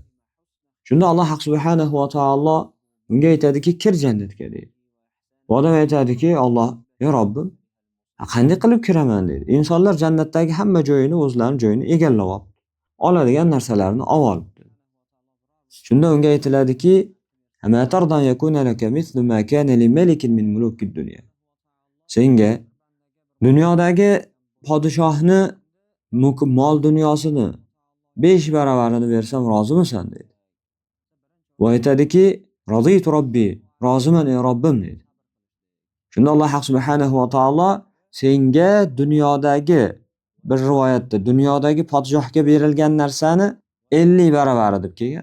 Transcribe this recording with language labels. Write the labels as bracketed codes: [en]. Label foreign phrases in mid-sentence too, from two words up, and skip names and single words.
[uz] Shunda Alloh subhanahu va taolo unga aytadiki, kir jannatga deydi. Bu odam aytadiki, Alloh, ey Robbim, qanday qilib kiraman deydi. Insonlar jannatdagi hamma joyini o'zlarining joyini egallab olib, oladigan narsalarni olib. Shunda unga aytiladiki, [ar] "أما ترضى أن يكون لك مثل ما كان لملك من ملوك الدنيا." [uz] Senga dunyodagi podshohni mol dunyosini 5 baravarini bersam rozimisan dedi. Va aytadiki, [ar] "رضيت ربي", [uz] roziman ey Robbim dedi. Shunda Alloh subhanahu va taolo senga dunyodagi bir rivoyatda dunyodagi podshohga berilgan narsani 50 baravari deb kelgan.